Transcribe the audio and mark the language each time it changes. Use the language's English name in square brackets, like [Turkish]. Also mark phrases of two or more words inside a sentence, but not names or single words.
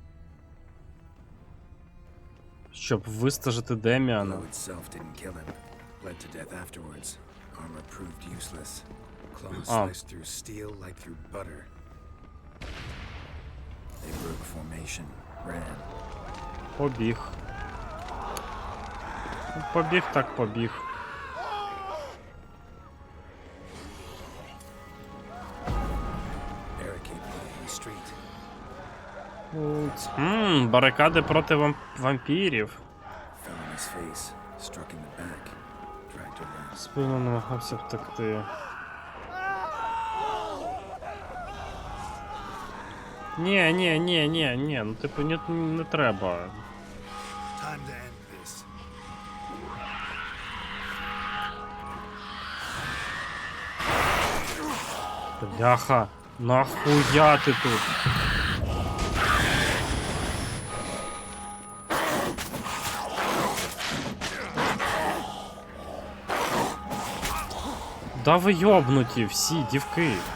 [Ukrainian] Щоб вистежити Деміана. [English] Bled to death afterwards. Armor proved useless. Claws Oh. sliced through steel like through butter. They broke formation, ran. [Ukrainian] Побіг. Побіг так побіг. [English] Barricade in the street. [Ukrainian] Барикади проти вампірів. [English] Fell on his face, struck in the back, dragged around. [Ukrainian] Спину намагався втекти. Ні, ну типу не треба. [English] Time to end this. [Ukrainian] Бляха, нахуя ти тут? Да ви йобнуті всі, дівки.